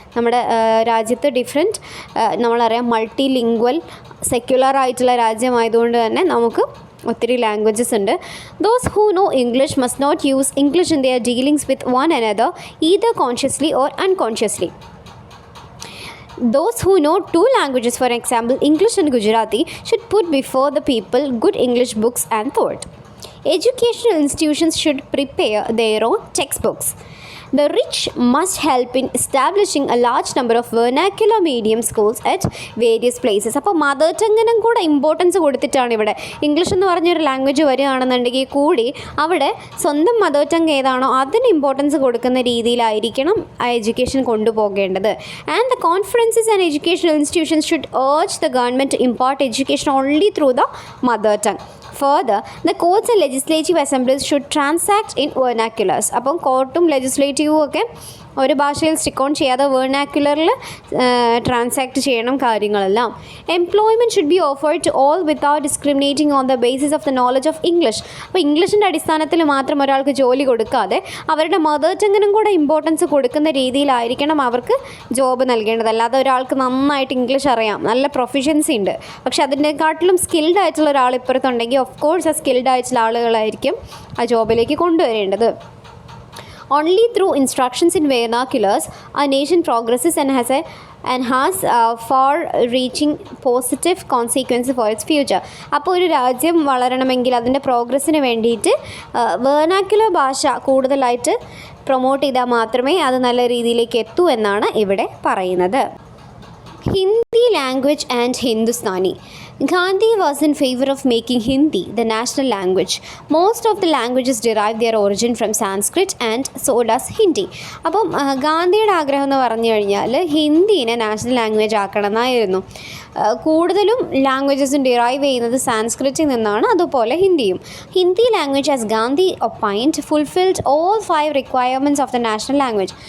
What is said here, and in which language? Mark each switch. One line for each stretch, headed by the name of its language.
Malayalam: നമ്മുടെ രാജ്യത്ത് different, നമ്മളറിയാം multi lingual secular ആയിട്ടുള്ള രാജ്യമായതുകൊണ്ട് തന്നെ നമുക്ക് ഒത്തിരി ലാംഗ്വേജസ് ഉണ്ട്.
English: Those who know English must not use English in their dealings with one another either consciously or unconsciously. Those who know two languages, for example English and Gujarati, should put before the people good English books and thought. Educational institutions should prepare their own textbooks. The rich must help in establishing a large number of vernacular medium schools at various places.
Malayalam: അപ്പോൾ mother ടങ്ങിനും കൂടെ importance കൊടുത്തിട്ടാണ് ഇവിടെ. English എന്ന് പറഞ്ഞൊരു language വരികയാണെന്നുണ്ടെങ്കിൽ കൂടി അവിടെ സ്വന്തം മദർ ടങ് ഏതാണോ അതിന് ഇമ്പോർട്ടൻസ് കൊടുക്കുന്ന രീതിയിലായിരിക്കണം ആ education കൊണ്ടുപോകേണ്ടത്.
English: And the conferences and educational institutions should urge the government to impart education only through the mother tongue. Further, the courts and legislative assemblies should transact in vernaculars.
Malayalam: അപ്പം കോർട്ടും ലെജിസ്ലേറ്റീവും ഒക്കെ ഒരു ഭാഷയിൽ stick on ചെയ്യാതെ വേർനാക്കുലറിൽ transact ചെയ്യണം കാര്യങ്ങളെല്ലാം.
English: Employment should be offered to all without discriminating on the basis of the knowledge of English.
Malayalam: അപ്പോൾ ഇംഗ്ലീഷിൻ്റെ അടിസ്ഥാനത്തിൽ മാത്രം ഒരാൾക്ക് ജോലി കൊടുക്കാതെ അവരുടെ മദർ ടങ്ങിനും കൂടെ ഇമ്പോർട്ടൻസ് കൊടുക്കുന്ന രീതിയിലായിരിക്കണം അവർക്ക് ജോബ് നൽകേണ്ടത്. അല്ലാതെ ഒരാൾക്ക് നന്നായിട്ട് ഇംഗ്ലീഷ് അറിയാം, നല്ല പ്രൊഫിഷ്യൻസി ഉണ്ട്, പക്ഷെ അതിനെക്കാട്ടിലും സ്കിൽഡ് ആയിട്ടുള്ള ഒരാൾ ഇപ്പുറത്തുണ്ടെങ്കിൽ ഓഫ് കോഴ്സ് ആ സ്കിൽഡ് ആയിട്ടുള്ള ആളുകളായിരിക്കും ആ ജോബിലേക്ക് കൊണ്ടുവരേണ്ടത്.
English: Only through instructions in vernaculars a nation progresses and has far-reaching positive consequences for its future.
Malayalam: അപ്പോൾ ഒരു രാജ്യം വളരണമെങ്കിൽ അതിൻ്റെ പ്രോഗ്രസ്സിന് വേണ്ടിയിട്ട് വെർനാക്കുലർ ഭാഷ കൂടുതലായിട്ട് പ്രൊമോട്ട് ചെയ്താൽ മാത്രമേ അത് നല്ല രീതിയിലേക്ക് എത്തൂ എന്നാണ് ഇവിടെ പറയുന്നത്.
English: Hindi language and Hindustani. Gandhi was in favor of making Hindi the national language. Most of the languages derive their origin from Sanskrit and so does Hindi.
Malayalam: അപ്പം ഗാന്ധിയുടെ ആഗ്രഹം എന്ന് പറഞ്ഞു കഴിഞ്ഞാൽ ഹിന്ദിനെ നാഷണൽ ലാംഗ്വേജ് ആക്കണം എന്നായിരുന്നു. കൂടുതലും ലാംഗ്വേജസും ഡിറൈവ് ചെയ്യുന്നത് സാൻസ്ക്രിറ്റിൽ നിന്നാണ്, അതുപോലെ ഹിന്ദിയും.
English: Hindi language as Gandhi opined fulfilled all 5 requirements of the national language.